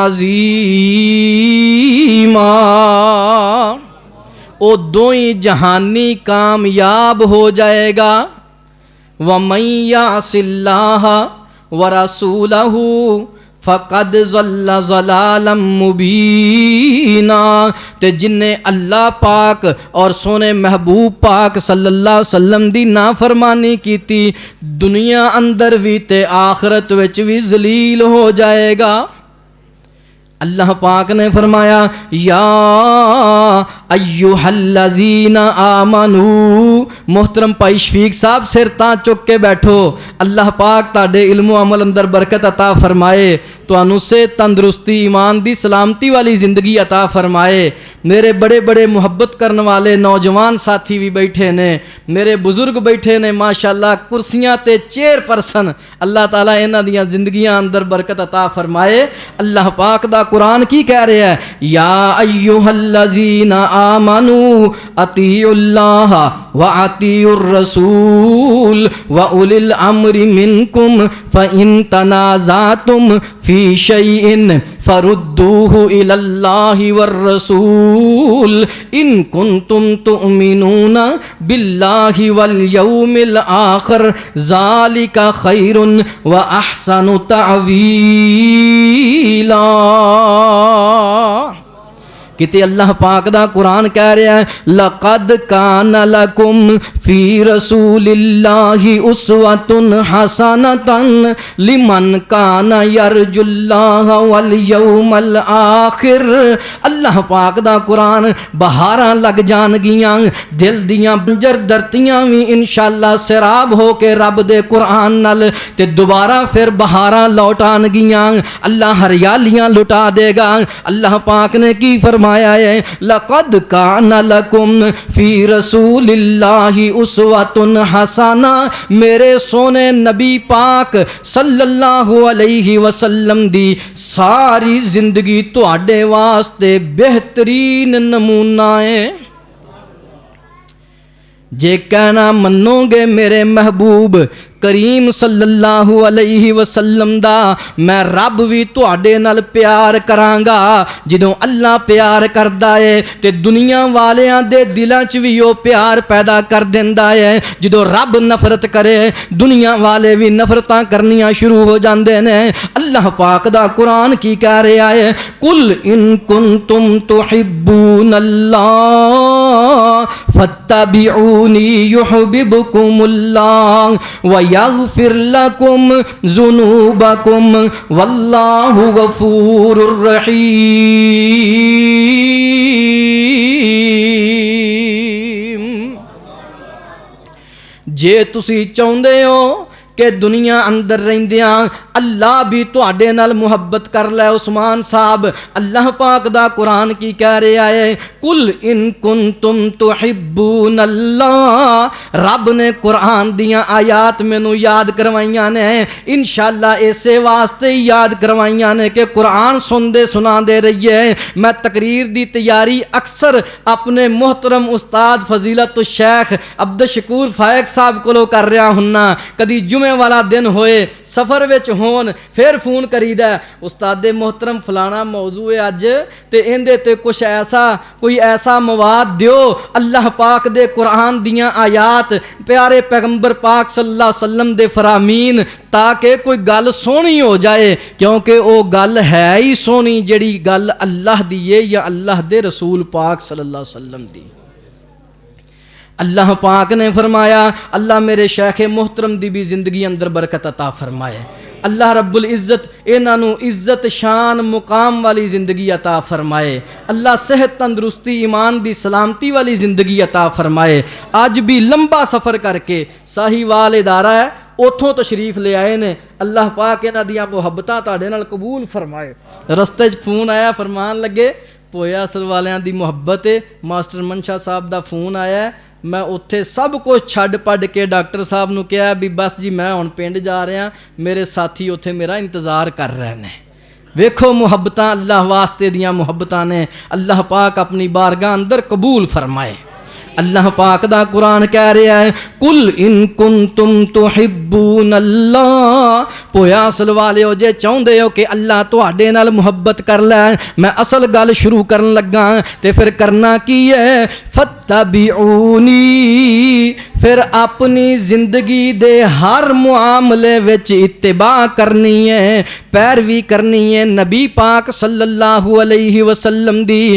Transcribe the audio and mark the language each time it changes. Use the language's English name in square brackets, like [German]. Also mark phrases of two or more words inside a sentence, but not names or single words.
[Punjabi] عظیما او دوئیں جہانی کامیاب ہو جائے گا [Arabic] وَمَن يَعْصِ اللَّهَ وَرَسُولَهُ فَقَدْ ضَلَّ ضَلَالًا مُبِينًا [Punjabi] تے جن نے اللہ پاک اور سونے محبوب پاک [Arabic] صلی اللہ علیہ وسلم [Punjabi] دی نافرمانی کی تھی دنیا اندر بھی تے آخرت وچ بھی ذلیل ہو جائے گا اللہ پاک نے فرمایا یا [Arabic] ایہا الذین آمنو [Punjabi] محترم بھائی شفیق صاحب سر تاں چک کے بیٹھو اللہ پاک تاڑے علم و عمل اندر برکت عطا فرمائے تو انو سے تندرستی ایمان دی سلامتی والی زندگی عطا فرمائے میرے بڑے بڑے محبت کرنے والے نوجوان ساتھی بھی بیٹھے نے میرے بزرگ بیٹھے نے ماشاءاللہ کرسیاں تے چیئر پرسن اللہ تعالیٰ انہاں دیاں زندگیاں اندر برکت عطا فرمائے اللہ پاک دا قرآن کی کہہ رہے ہیں [Arabic] یا ایہا الذین آمنوا اطیعوا اللہ واطیعوا الرسول واولی الامر منکم فإن تنازعتم فی شیء فردوه الی اللہ والرسول ان کنتم تؤمنون باللہ والیوم الآخر ذالک خیر واحسن تعویلا۔ [Punjabi] کتے اللہ پاک دا قرآن کہہ رہا ہے [Arabic] لَقَدْ كَانَ لَكُمْ فِي رَسُولِ اللَّهِ أُسْوَةٌ حَسَنَةً لِمَنْ كَانَ يَرْجُو اللَّهَ وَالْيَوْمَ الْآخِرِ۔ [Punjabi] اللہ پاک دا قرآن بہاراں لگ جان گیاں، دل دیاں بنجر درتیاں بھی انشاءاللہ سراب ہو کے رب دے قرآن نال تے دوبارہ پھر بہاراں لوٹان گیاں، اللہ ہریالیاں لٹا دے گا۔ اللہ پاک نے کی فرمایا ہے [Arabic] لَقَدْ كَانَ لَكُمْ فِي رَسُولِ اللَّهِ أُسْوَةٌ حَسَنَةٌ، [Punjabi] میرے سونے نبی پاک [Arabic] صلی اللہ علیہ وسلم [Punjabi] دی ساری زندگی تواڈے واسطے بہترین نمونہ ہے۔ جے کہنا منو گے میرے محبوب کریم [Arabic] صلی اللہ علیہ وسلم [Punjabi] دا، میں رب بھی تواڈے نال پیار کرانگا۔ جدوں اللہ پیار کردا ہے تے دنیا والیاں دے دلاں چ بھی او پیار پیدا کر دیندا ہے۔ جدوں رب نفرت کرے دنیا والے بھی نفرتاں کرنیاں شروع ہو جاندے نے۔ اللہ پاک دا قرآن کی کہہ رہا ہے [Arabic] قل ان کنتم تحبون اللہ فاتبعونی یحببکم اللہ یغفر لکم ذنوبکم واللہ غفور الرحیم۔ [Punjabi] جے تسی چاہندے ہو کہ دنیا اندر رہندیاں اللہ بھی تواڈے نال محبت کر لے عثمان صاحب، اللہ پاک دا قرآن کی کہہ رہا ہے [Arabic] قل ان کنتم تحبون اللہ۔ [Punjabi] رب نے قرآن دیاں آیات مینوں یاد کروائیاں نے، انشاءاللہ اسے واسطے یاد کروائیاں نے کہ قرآن سندے سناندے رہیے۔ میں تقریر دی تیاری اکثر اپنے محترم استاد فضیلت الشیخ عبدالشکور فائق صاحب کولوں کر رہا ہننا۔ کدی جمعے والا دن ہوئے سفر وچ ہون پھر فون کریدا استاد محترم فلانا موضوع ہے اج تے ایندے تے کچھ ایسا کوئی ایسا مواد دیو اللہ پاک دے قرآن دیاں آیات پیارے پیغمبر پاک [Arabic] صلی اللہ علیہ وسلم [Punjabi] دے فرامین تاکہ کوئی گل سونی ہو جائے، کیونکہ او گل ہے ہی سونی جڑی گل اللہ دی ہے یا اللہ دے رسول پاک [Arabic] صلی اللہ علیہ وسلم [Punjabi] دی۔ اللہ پاک نے فرمایا اللہ میرے شیخ محترم دی بھی زندگی اندر برکت عطا فرمائے، [Arabic] اللہ رب العزت [Punjabi] انہاں نوں عزت شان مقام والی زندگی عطا فرمائے، اللہ صحت تندرستی ایمان دی سلامتی والی زندگی عطا فرمائے۔ آج بھی لمبا سفر کر کے ساہیوال ادارہ ہے اتھوں تشریف لے آئے نے، اللہ پاک انہاں دیاں محبتاں تہاڈے نال قبول فرمائے۔ رستے چ فون آیا فرمان لگے پویا اصل والیاں دی محبت ہے، ماسٹر منشا صاحب دا فون آیا ہے، میں اتھے سب کچھ چھڈ پڑھ کے ڈاکٹر صاحب نو کہا بھی بس جی میں ہن پنڈ جا رہا، میرے ساتھی اتھے میرا انتظار کر رہے ہیں۔ ویکھو محبتاں اللہ واسطے دیاں محبتاں نے، اللہ پاک اپنی بارگاہ اندر قبول فرمائے۔ اللہ پاک دا قرآن کہہ رہا ہے [Arabic] قل ان کنتم تحبون اللہ، [Punjabi] پویا اصل والے ہو جے چاہندے ہو کہ اللہ تواڈے نال محبت کر لے، میں اصل گل شروع کرن لگا تے پھر کرنا کی ہے فتبعونی، پھر اپنی زندگی دے ہر معاملے وچ اتباع کرنی ہے، پیروی کرنی ہے نبی پاک [Arabic] صلی اللہ علیہ وسلم [Punjabi] دی۔